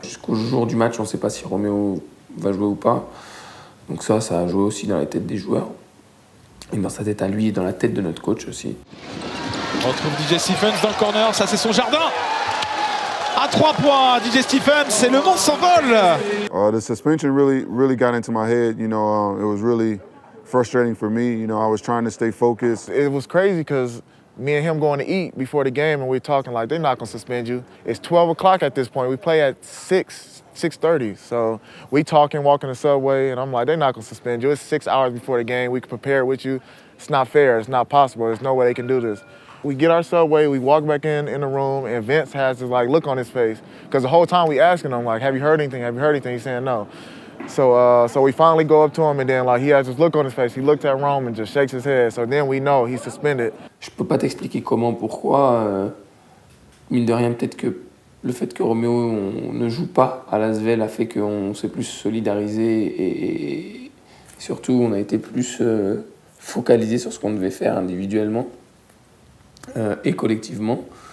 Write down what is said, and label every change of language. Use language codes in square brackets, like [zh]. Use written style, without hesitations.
[fr] Jusqu'au jour du match, on ne sait pas si Roméo va jouer ou pas. Donc ça a joué aussi dans la tête des joueurs. Et dans sa tête à lui et dans la tête de notre coach aussi. On retrouve DJ Stephens dans le corner, ça c'est son jardin. À 3 points, DJ Stephens, et le Mans s'envole. [en] The suspension really got into my head. It was really frustrating for me. I was trying to stay focused. It was crazy because me and him going to eat before the game, and we're talking like, they're not going to suspend you. It's 12 o'clock at this point. We play at 6:30. So we talking, walking the subway, and I'm like, they're not going to suspend you. It's 6 hours before the game. We can prepare with you. It's not fair. It's not possible. There's no way they can do this. We get our subway, we walk back in the room, and Vince has this look on his face. Because the whole time we asking him, like, have you heard anything? Have you heard anything? He's saying no. So we finally go up to him, and then like he has this look on his face. He looked at Rome and just shakes his head. So then we know he's suspended. [fr] Je peux pas t'expliquer comment, pourquoi. Mine de rien, peut-être que le fait que Roméo on ne joue pas à l'Asvel a fait qu'on s'est plus solidarisé et surtout on a été plus focalisé sur ce qu'on devait faire individuellement et collectivement.